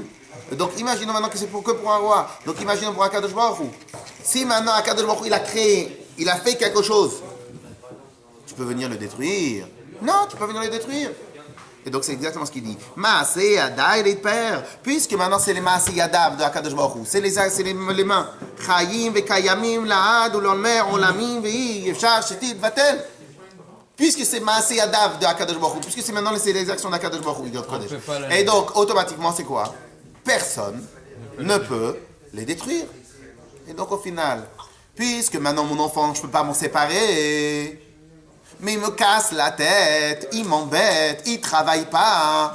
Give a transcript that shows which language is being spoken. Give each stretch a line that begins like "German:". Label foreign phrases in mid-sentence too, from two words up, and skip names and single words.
French: Donc imaginons maintenant que c'est que pour un roi. Donc imaginons pour
Hebrew: הקדוש ברוך הוא.
French: Si maintenant
Hebrew: הקדוש ברוך הוא
French: il a fait quelque chose, tu peux venir le détruire. Non, tu peux venir le détruire. Et donc c'est exactement ce qu'il dit.
Hebrew: מעשה ידיו
French: et père. Puisque maintenant c'est les
Hebrew: מעשה ידיו
French: de
Hebrew: הקדוש ברוך הוא.
French: C'est les mains.
Hebrew: חיים וקיימים לעד ולעולמי עולמים ואי אפשר שתתבטל.
French: Puisque c'est
Hebrew: מעשה ידיו
French: de
Hebrew: הקדוש ברוך הוא,
French: puisque c'est maintenant les actions d'
Hebrew: הקדוש ברוך הוא.
French: Et donc automatiquement c'est quoi? Personne ne peut les détruire. Et donc au final, puisque maintenant mon enfant, je ne peux pas m'en séparer, mais il me casse la tête, il m'embête, il ne travaille pas.